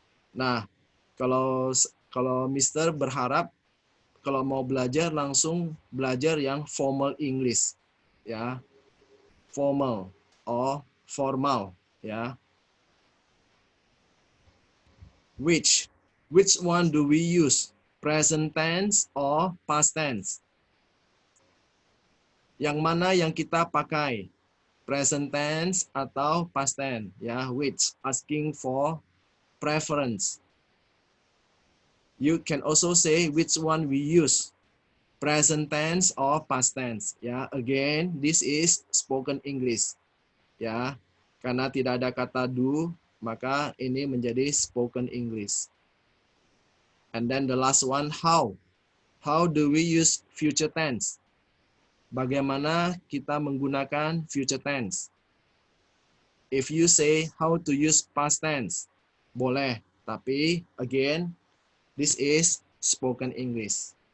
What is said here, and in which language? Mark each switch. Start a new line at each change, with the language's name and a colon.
Indonesian: Nah, kalau Mister berharap kalau mau belajar langsung belajar yang formal English, ya,
English: formal or formal,
Indonesian: ya.
English: Which one do we use? Present tense or past tense?
Indonesian: Yang mana yang kita pakai? Present tense atau past tense? Ya, which?
English: Asking for preference. You can also say which one we use. Present tense or past tense. Ya, again, this is spoken English.
Indonesian: Ya, karena tidak ada kata do, maka ini menjadi spoken English.
English: And then the last one, how. How do we use future tense?
Indonesian: Bagaimana kita menggunakan future tense?
English: If you say how to use past tense, boleh. Tapi, again, this is spoken English.